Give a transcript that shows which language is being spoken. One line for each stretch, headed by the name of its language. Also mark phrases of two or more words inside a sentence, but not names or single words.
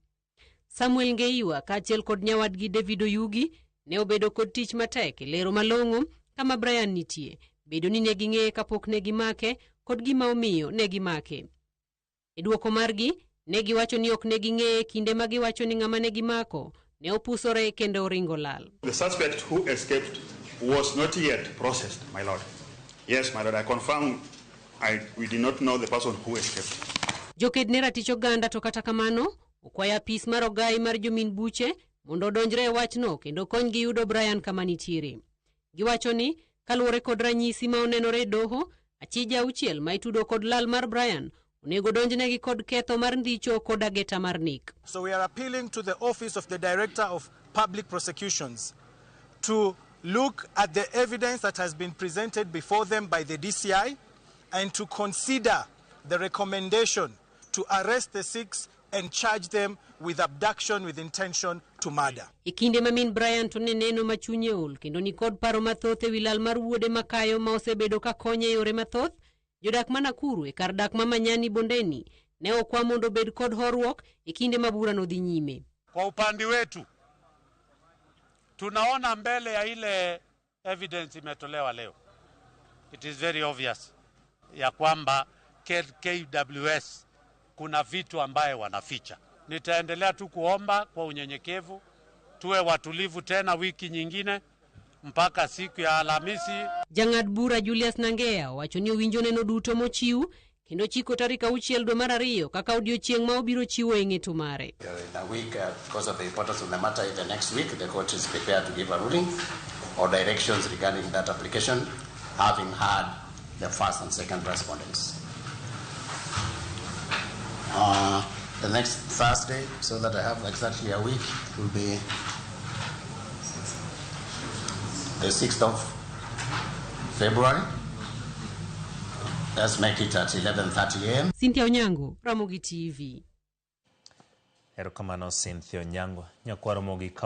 Luo (Kenya and Tanzania): Samuel Ngeiwa kaachiel kod nyawadgi David Oyugi ne obedo kod tich matek e lero malong'o kama Brian nitie, bedo ni ne ging'eye kapok ne gimake kod gima omiyo ne gimake. E duoko margi, ne giwacho ni ok ne ging'eye kinde ma giwacho ni ng'ama ne gimako ne opusore kendo oringo lal.
English: The suspect who escaped was not yet processed, my lord. Yes, my lord, I confirm we did not know the person who escaped.
Luo (Kenya and Tanzania): Joked ne ratich oganda to kata kamano, okwaya apis mar ogai mar jomin buche mondo odonjre e wachno kendo konygi yudo Brian kama nitiere. Giwacho ni kaluwore kod ranyisi ma onenore e doho, achija auchiel ma itudo kod lal mar Brian onego donjnegi kod ketho mar ndicho kod ageta mar nek.
English: So we are appealing to the Office of the Director of Public Prosecutions to look at the evidence that has been presented before them by the DCI and to consider the recommendation to arrest the six and charge them with abduction with intention to murder.
Luo (Kenya and Tanzania): Ikinde mamin Brian to ne neno machunye ol kendo ni kod paro mathoth ewi lal mar wuode makayo ma osebedo ka konye yore mathoth. Jodak ma Nakuru e kar dak ma Manyani Bondeni ne okwa mondo bed kod horruok e kinde mabura no dhi nyime.
Swahili: Kwa upande wetu tunaona mbele ya ile evidence imetolewa leo,
English: it is very obvious
Swahili: ya kwamba KWS kuna vitu ambaye wanaficha. Nitaendelea tu kuomba kwa unyenyekevu tuwe watulivu tena wiki nyingine mpaka siku ya Alhamisi.
Luo (Kenya and Tanzania): Jang'ad bura Julius Nangea wacho ni owinjo neno duto mochiw kendo chiko tarik 6 dwe mar 2 kaka odiochieng' ma obiro chiwo e ng'eto mare.
English: In a week, because of the importance of the matter, the next week the court is prepared to give a ruling or directions regarding that application, having had the first and second respondents. The next Thursday, so that I have exactly a week, will be the 6th of February. Let's make it at 11:30 a.m. Cynthia Nyango, Ramogi TV.
Luo (Kenya and Tanzania): Erokamano Cynthia Nyango, nyakwaro Ramogi.